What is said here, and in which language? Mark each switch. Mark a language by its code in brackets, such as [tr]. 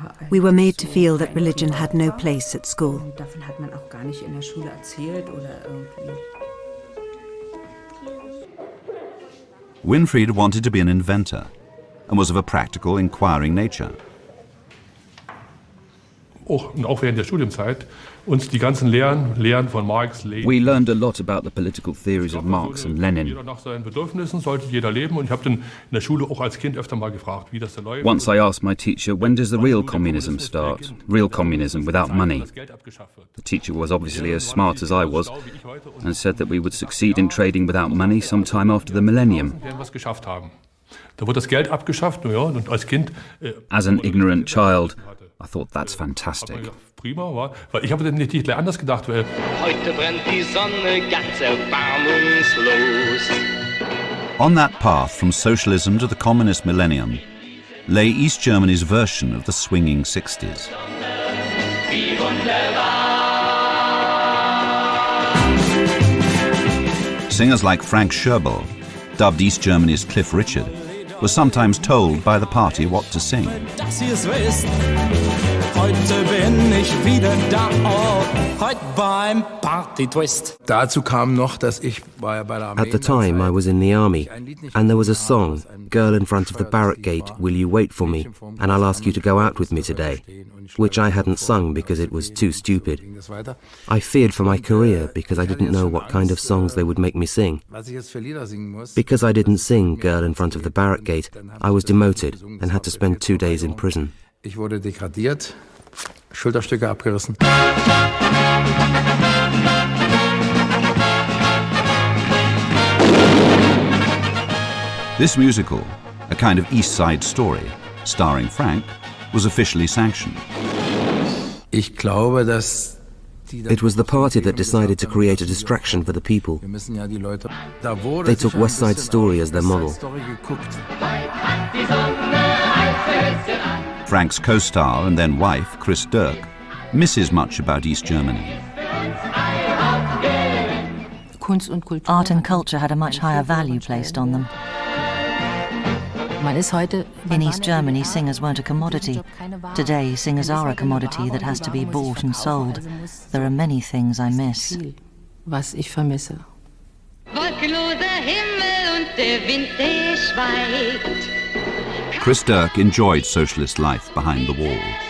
[en] We were made to feel that religion had no place at school. [de] Davon hat man auch gar nicht in der Schule erzählt oder irgendwie. [en] Winfried wanted to be an inventor and was of a practical, inquiring nature. [de] Auch während der Studienzeit uns die ganzen Lehren von Marx, Lenin. [en] We learned a lot about the political theories of Marx and Lenin. [de] Jeder nach seinen Bedürfnissen sollte jeder leben, und ich habe dann in der Schule auch als Kind öfter mal gefragt, wie das da läuft. [en] Once I asked my teacher, when does the real communism start? Real communism without money. The teacher was obviously as smart as I was and said that we would succeed in trading without money sometime after the millennium. [de] Da wird das Geld abgeschafft, ja, und als Kind. [en] As an ignorant child, I thought that's fantastic. [de] Prima, war, weil ich habe nicht gleich anders gedacht. Weil heute brennt die Sonne ganz erbarmungslos. [en] On that path from socialism to the communist millennium lay East Germany's version of the swinging 60s. [de] Wie wunderbar. [en] Singers like Frank Scherbel, dubbed East Germany's Cliff Richard, were sometimes told by the party what to sing. [de] Dass ihr es wisst, heute bin ich wieder da, heute beim Party-Twist. Dazu kam noch, dass ich bei der Armee. [en] At the time I was in the army, and there was a song, Girl in Front of the Barrack Gate, Will You Wait For Me, and I'll ask you to go out with me today, which I hadn't sung because it was too stupid. I feared for my career because I didn't know what kind of songs they would make me sing. Because I didn't sing Girl in Front of the Barrack Gate, I was demoted and had to spend 2 days in prison. [de] Ich wurde degradiert, Schulterstücke abgerissen. [en] This musical, a kind of East Side Story, starring Frank, was officially sanctioned. [de] Ich glaube, dass [en] It was the party that decided to create a distraction for the people. They took West Side Story as their model. Frank's co-star and then wife, Chris Dirk, misses much about East Germany. Art and culture had a much higher value placed on them. In East Germany, singers weren't a commodity. Today, singers are a commodity that has to be bought and sold. There are many things I miss. [de] Wolkenloser Himmel und der Wind, der schweigt. [en] Chris Dirk enjoyed socialist life behind the wall.